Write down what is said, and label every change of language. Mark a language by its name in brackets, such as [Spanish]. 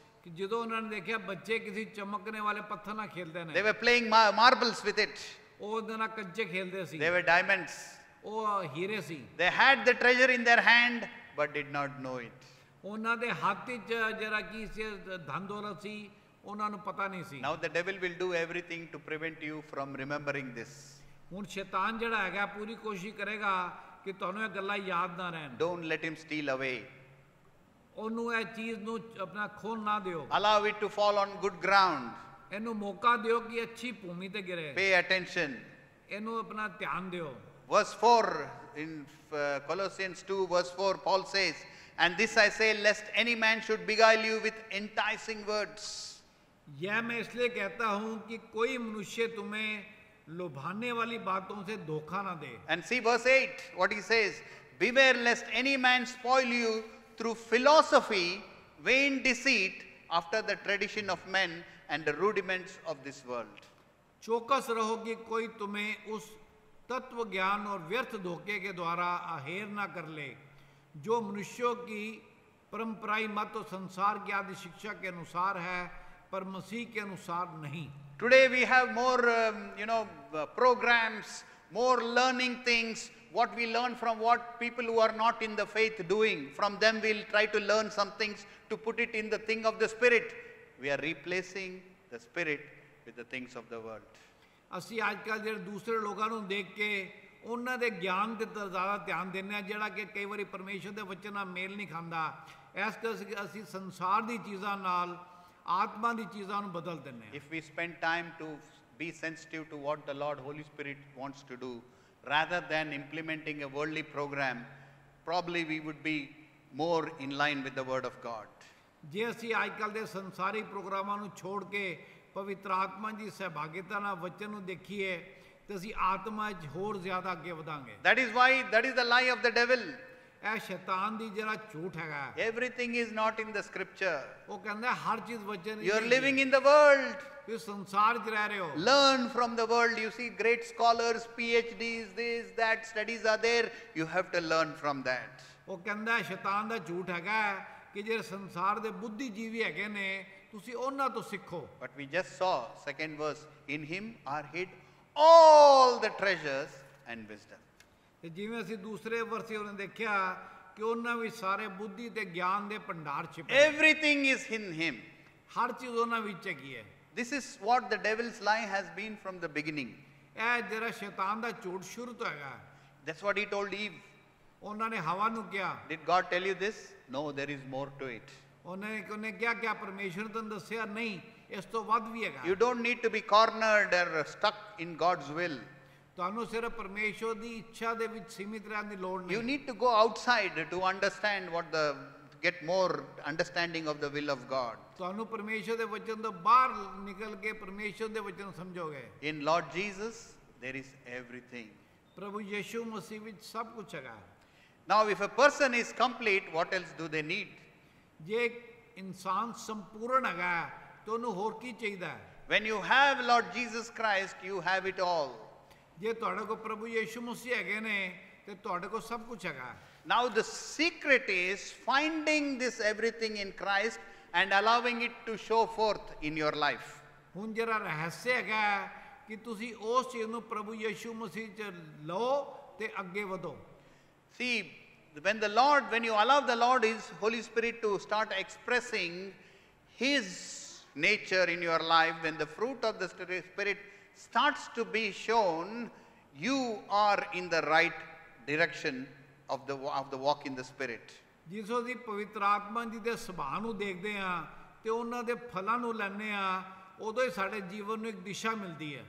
[Punjabi] ਕਿ ਜਦੋਂ ਉਹਨਾਂ ਨੇ ਦੇਖਿਆ ਬੱਚੇ ਕਿਸੇ ਚਮਕਣੇ ਵਾਲੇ ਪੱਥਰ ਨਾਲ ਖੇਲਦੇ [English] they [Punjabi] ਨੇ [English] were playing marbles with it. [Punjabi] ਉਹ ਉਹਦੇ ਨਾਲ ਕੱਚੇ ਖੇਲਦੇ ਸੀ। [English] They were diamonds. [Punjabi] ਉਹ ਹੀਰੇ ਸੀ। [English] They had the treasure in their hand but did not know it. [Punjabi] ਉਹਨਾਂ ਦੇ ਹੱਥ ਵਿੱਚ ਜਿਹੜਾ ਕੀ ਸੀ ਧਨ ਦੌਲਤ ਸੀ ਉਹਨਾਂ ਨੂੰ ਪਤਾ ਨਹੀਂ ਸੀ। [English] Now the devil will do everything to prevent you from remembering this. [Punjabi] ਹੁਣ ਸ਼ੈਤਾਨ ਜਿਹੜਾ ਹੈਗਾ ਪੂਰੀ ਕੋਸ਼ਿਸ਼ ਕਰੇਗਾ ਕਿ ਤੁਹਾਨੂੰ ਇਹ ਗੱਲਾਂ ਯਾਦ ਨਾ ਰਹਿਣ। [English] Don't let him steal away. [Punjabi] ਉਹਨੂੰ ਇਹ ਚੀਜ਼ ਨੂੰ ਆਪਣਾ ਖੋਣ ਨਾ ਦਿਓ। [English] Allow it to fall on good ground. [Punjabi] ਇਹਨੂੰ ਮੌਕਾ ਦਿਓ ਕਿ ਅੱਛੀ ਭੂਮੀ ਤੇ ਗਿਰੇ। [English] Pay attention. [Punjabi] ਇਹਨੂੰ ਆਪਣਾ ਧਿਆਨ ਦਿਓ। [English] Verse 4 in Colossians 2 verse 4, Paul says, and this I say lest any man should beguile you with enticing words. [Hindi] यह मैं इसलिए कहता हूं कि कोई मनुष्य तुम्हें लुभाने वाली बातों से धोखा ना दे। [English] And see verse 8, what he says, beware lest any man spoil you through philosophy, vain deceit, after the tradition of men and the rudiments of this world. [Hindi] चौकस रहो कि कोई तुम्हें उस तत्व ज्ञान और व्यर्थ धोखे के द्वारा आहेर ना कर ले जो मनुष्यों की परंपराई मत और संसार की आदि शिक्षा के अनुसार है पर मसीह के अनुसार नहीं। [English] Today we have more programs, more learning things, what we learn from what people who are not in the faith doing. From them we'll try to learn some things to put it in the thing of the spirit. We are replacing the spirit with the things of the world. [Punjabi] ਅਸੀਂ ਅੱਜ ਕੱਲ੍ਹ ਜਿਹੜੇ ਦੂਸਰੇ ਲੋਕਾਂ ਨੂੰ ਦੇਖ ਕੇ ਉਹਨਾਂ ਦੇ ਗਿਆਨ ਤੇ ਜ਼ਿਆਦਾ ਧਿਆਨ ਦਿੰਦੇ ਆ ਜਿਹੜਾ ਕਿ ਕਈ ਵਾਰੀ ਪਰਮੇਸ਼ਰ ਦੇ ਵਚਨ ਨਾਲ ਮੇਲ ਨਹੀਂ ਖਾਂਦਾ। ਇਸ ਕਰਕੇ ਅਸੀਂ ਸੰਸਾਰ ਦੀ ਚੀਜ਼ਾਂ ਨਾਲ ਆਤਮਾ ਦੀ ਚੀਜ਼ਾਂ ਨੂੰ ਬਦਲ ਦਿੰਦੇ ਆ। [English] If we spend time to be sensitive to what the Lord Holy Spirit wants to do rather than implementing a worldly program, probably we would be more in line with the word of God. [Punjabi] ਜੇ ਅਸੀਂ ਅੱਜ ਕੱਲ੍ਹ ਦੇ ਸੰਸਾਰੀ ਪ੍ਰੋਗਰਾਮਾਂ ਨੂੰ ਛੋੜ ਕੇ ਪਵਿੱਤਰ ਆਤਮਾ ਦੀ ਸਹਿਭਾਗਿਤਾ ਨਾਲ ਵਚਨ ਨੂੰ ਦੇਖੀਏ ਤੇ ਅਸੀਂ ਆਤਮਾ 'ਚ ਹੋਰ ਜ਼ਿਆਦਾ ਅੱਗੇ ਵਧਾਂਗੇ। [English] That is the lie of the devil. [Punjabi] ਇਹ ਸ਼ੈਤਾਨ ਦੀ ਜਿਹੜਾ ਝੂਠ ਹੈਗਾ। [English] Everything is not in the scripture. [Punjabi] ਉਹ ਕਹਿੰਦਾ ਹਰ ਚੀਜ਼ ਵਚਨ। [English] You are living in the world. [Punjabi] ਤੁਸੀਂ ਸੰਸਾਰ 'ਚ ਰਹਿ ਰਹੇ ਹੋ। [English] Learn from the world. You see great scholars, PhDs, this, that, studies are there. You have to learn from that. [Punjabi] ਉਹ ਕਹਿੰਦਾ ਸ਼ੈਤਾਨ ਦਾ ਝੂਠ ਹੈਗਾ ਕਿ ਜਿਹੜੇ ਸੰਸਾਰ ਦੇ ਬੁੱਧੀਜੀਵੀ ਹੈਗੇ ਨੇ ਤੁਸੀਂ ਉਹਨਾਂ ਤੋਂ ਸਿੱਖੋ। [English] But we just saw, second verse, in him are hid all the treasures and wisdom. [Punjabi] ਤੇ ਜਿਵੇਂ ਅਸੀਂ ਦੂਸਰੇ ਵਰਸੇ ਉਹਨੇ ਦੇਖਿਆ ਕਿ ਉਹਨਾਂ ਵਿੱਚ ਸਾਰੇ ਬੁੱਧੀ ਤੇ ਗਿਆਨ ਦੇ ਭੰਡਾਰ ਛਿਪੇ। [English] Everything is in him. [Punjabi] ਹਰ ਚੀਜ਼ ਉਹਨਾਂ ਵਿੱਚ ਹੈਗੀ ਹੈ। [English] This is what the devil's lie has been from the beginning. [Punjabi] ਇਹ ਜਿਹੜਾ ਸ਼ੈਤਾਨ ਦਾ ਝੂਠ ਸ਼ੁਰੂ ਤੋਂ ਹੈਗਾ। [English] That's what he told Eve. [Punjabi] ਉਹਨਾਂ ਨੇ ਹਵਾ ਨੂੰ ਕਿਹਾ। [English] Did God tell you this? No, there is more to it. [Punjabi] ਉਹਨੇ ਕਿਹਾ ਕਿ ਪਰਮੇਸ਼ਰ ਨੇ ਤੁਹਾਨੂੰ ਦੱਸਿਆ ਨਹੀਂ, ਇਸ ਤੋਂ ਵੱਧ ਵੀ ਹੈਗਾ। [English] You don't need to be cornered or stuck in God's will. [Punjabi] ਤੁਹਾਨੂੰ ਸਿਰਫ ਪਰਮੇਸ਼ਰ ਦੀ ਇੱਛਾ ਦੇ ਵਿੱਚ ਸੀਮਿਤ ਰਹਿਣ ਦੀ ਲੋੜ ਨਹੀਂ। [English] You need to go outside to understand get more understanding of the will of God. [Punjabi] ਤੁਹਾਨੂੰ ਪਰਮੇਸ਼ਰ ਦੇ ਵਚਨ ਤੋਂ ਬਾਹਰ ਨਿਕਲ ਕੇ ਪਰਮੇਸ਼ਰ ਦੇ ਵਚਨ ਸਮਝੋਗੇ। [English] In Lord Jesus, there is everything. [Punjabi] ਪ੍ਰਭੂ ਯਿਸੂ ਮਸੀਹ ਵਿੱਚ ਸਭ ਕੁਝ ਹੈਗਾ। [English] Now, if a person is complete, what else do they need? [Punjabi] ਜੇ ਇਨਸਾਨ ਸੰਪੂਰਨ ਹੈਗਾ ਤਾਂ ਉਹਨੂੰ ਹੋਰ ਕੀ ਚਾਹੀਦਾ ਹੈ? [English] When you have Lord Jesus Christ, you have it all. [Punjabi] ਜੇ ਤੁਹਾਡੇ ਕੋਲ ਪ੍ਰਭੂ ਯਿਸੂ ਮਸੀਹ ਹੈਗੇ ਨੇ ਤੇ ਤੁਹਾਡੇ ਕੋਲ ਸਭ ਕੁਝ ਹੈਗਾ। [English] Now the secret is finding this everything in Christ and allowing it to show forth in your life. [Punjabi] ਹੁਣ ਜਿਹੜਾ ਰਹੱਸ ਹੈਗਾ ਕਿ ਤੁਸੀਂ ਉਸ ਚੀਜ਼ ਨੂੰ ਪ੍ਰਭੂ ਯਿਸੂ ਮਸੀਹ ਚ ਲਓ ਤੇ ਅੱਗੇ ਵਧੋ। [English] See, when you allow the Lord, His Holy Spirit to start expressing His nature in your life, when the fruit of the Spirit starts to be shown, you are in the right direction of the walk in the Spirit. [Punjabi] ਜਿਸੋ ਦੀ ਪਵਿੱਤਰ ਆਤਮਾ ਜੀ ਦੇ ਸੁਭਾਅ ਨੂੰ ਦੇਖਦੇ ਆ ਤੇ ਉਹਨਾਂ ਦੇ ਫਲਾਂ ਨੂੰ ਲੈਂਦੇ ਆ, ਉਦੋਂ ਹੀ ਸਾਡੇ ਜੀਵਨ ਨੂੰ ਇੱਕ ਦਿਸ਼ਾ ਮਿਲਦੀ ਹੈ।